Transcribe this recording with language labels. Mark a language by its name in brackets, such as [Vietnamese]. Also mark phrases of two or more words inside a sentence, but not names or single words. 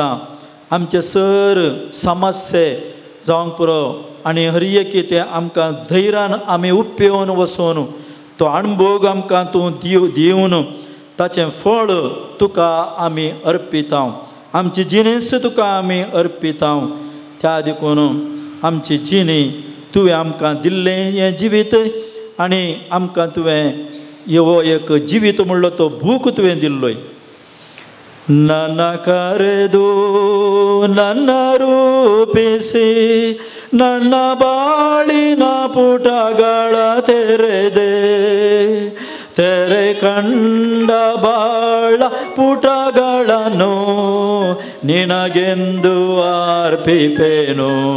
[Konkani] आमचे सर समस्ये जावंक पुरो आनी हर एक ते आमकां धैर्यान आमी उपयोन वचून तो अणभव आमकां तूं दिवन ताचें फळ तुका आमी अर्पिता. आमची जिणेस तुका आमी अर्पिता. त्या देखून आमची जिणी तुवें आमकां दिल्लें हें जिवीत आनी आमकां तुवें हो एक जिवीत म्हणलो तो बूक तुवें दिल्लोय. [Kannada] ನನ್ನ ಕರೆದು ನನ್ನ ರೂಪಿಸಿ ನನ್ನ ಬಾಳಿನ ಪುಟಗಳ ತೆರೆದೆ, ತೆರೆ ಕಂಡ ಬಾಳ ಪುಟಗಳನ್ನು ನಿನಗೆಂದು ಅರ್ಪಿಪೆನು.